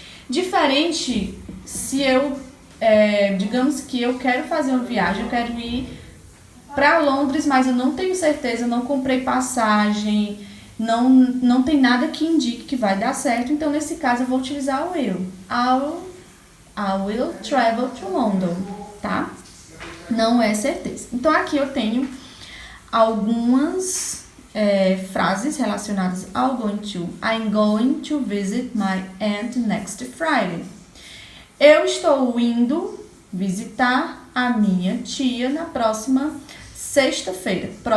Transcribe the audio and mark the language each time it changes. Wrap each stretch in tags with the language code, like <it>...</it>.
<pt>Diferente se eu digamos que eu quero fazer uma viagem, eu quero ir para Londres, mas eu não tenho certeza, não comprei passagem, não tem nada que indique que vai dar certo, então nesse caso eu vou utilizar o will.</pt> <en>I will travel to London, tá?</en> <pt>Não é certeza. Então aqui eu tenho algumas frases relacionadas ao going to.</pt> <en>I'm going to visit my aunt next Friday.</en> <pt>Eu estou indo visitar a minha tia na próxima sexta-feira.</pt>